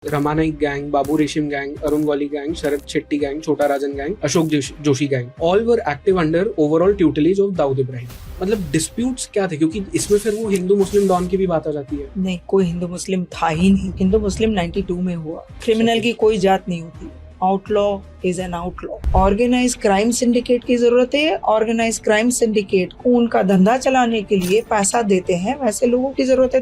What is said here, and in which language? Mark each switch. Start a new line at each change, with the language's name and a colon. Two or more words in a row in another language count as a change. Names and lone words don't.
English: Ramanaik gang, Babu Reshim gang, Arun Goli gang, Sharad Shetty gang, Chota Rajan gang, Ashok Joshi gang, all were active under overall tutelage of Dawood Ibrahim.
Hindi: मतलब डिस्प्यूट्स क्या थे, क्योंकि इसमें फिर वो हिंदू मुस्लिम डॉन की भी बात आ जाती है. नहीं, कोई हिंदू मुस्लिम था ही नहीं. हिंदू मुस्लिम 92 में हुआ. क्रिमिनल की कोई जात नहीं होती.
English: Outlaw is an outlaw. organized crime syndicate
Hindi: की जरूरत है.
English: organized crime syndicate
Hindi: को उनका धंधा चलाने के लिए पैसा देते हैं, वैसे लोगों की जरूरत है.